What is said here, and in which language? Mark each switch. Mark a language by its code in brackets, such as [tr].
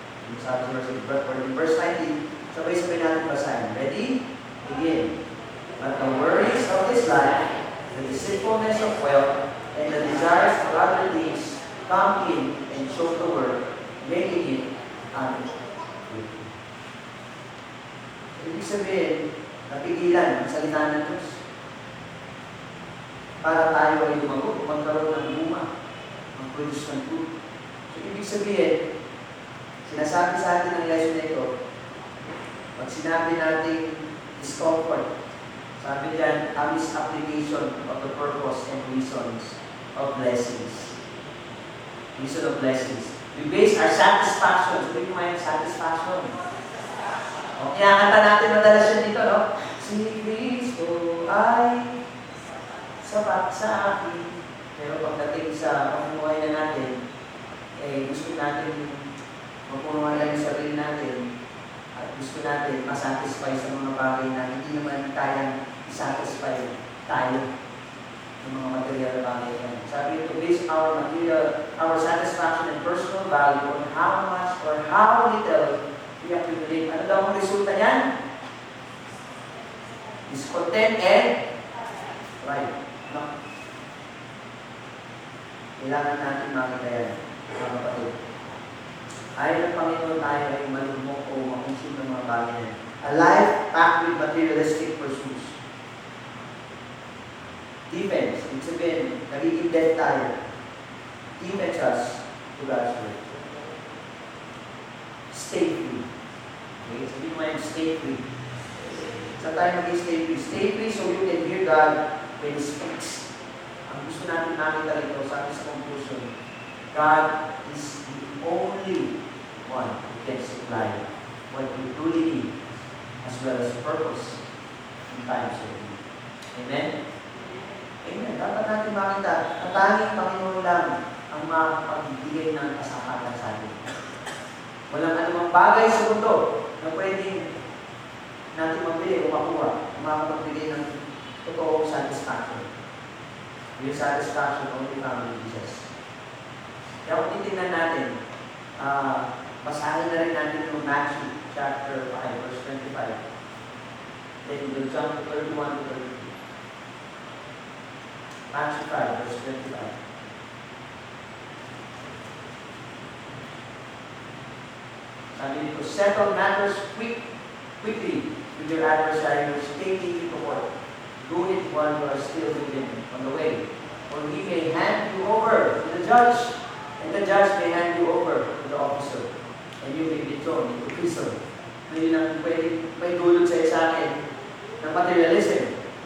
[tl] Yung sabi sa verse 19, sabay-sabay natin basahin. [en] Ready? Begin. But the worries of this life, the deceitfulness of wealth, and the desires for other things come in and choke the word, making it unfruitful. [tl] Ibig sabihin, napigilan ang salita ng Diyos para tayo ay lumago, magkaroon ng bunga, mag-produce ng fruit. So, ibig sabihin, sinasabi sa atin ng lesson na ito, pag sinabi natin discomfort, sabi diyan, [en] a misapplication of the purpose and reasons of blessings. Reason of blessings. We base our satisfaction. [tl] Sabi mo yung satisfaction. O, kinakanta natin madalas yan dito, no? Si Kristo ay sapat sa akin. Pero pagdating sa pamumuhay na natin, gusto natin mapunuan lang yung sarili natin at gusto natin masatisfy sa mga bagay na hindi naman kayang isatisfy tayo ng mga material na bagay yan. Sabi ito, [en] base our satisfaction and personal value on how much or how little we accumulate. [tl] Ano daw ang resulta niyan? [en] Discontent and pride. No? [tl] Kailangan natin makita yan, mga kapatid. Ayaw ng Panginoon tayo ay malumok o makonsume ng mga bagay yan. [en] A life packed with materialistic pursuits. Defense, [tl] ibig sabihin, nagiging dead tayo. [en] Defense us to God's word. Stay free. Okay, [tl] sabihin mo yung [en] stay free. [tl] Saan tayo [en] mag-stay free? Stay free so you can hear God when He speaks. [tl] Ang gusto natin nakita rito, sabi sa conclusion, [en] God is the only one who can supply what we truly need as well as purpose in times of need. Amen? Amen. [tl] Dapat natin makita na tanging Panginoon lang ang makapagbigay ng kasapatan sa atin. Walang anumang bagay sa mundo na pwedeng natin mabili o makuha na makapagbigay ng totoong satisfaction. [en] Yung satisfaction only found in Jesus. [tl] Kaya kung titignan natin, basahin na rin natin yung Matthew chapter 5, verse 25. [en] Then we'll jump to 31 to 32. Matthew 5, verse 25. [tl] Sabi dito, [en] settle matters quickly with your adversary who is taking you to court. Do it while you are still with him on the way. Or he may hand you over to the judge, and the judge may hand you over to the officer, and you may be thrown into prison. [tl] Ngayon ang pwede may dulot sa akin ng materialism.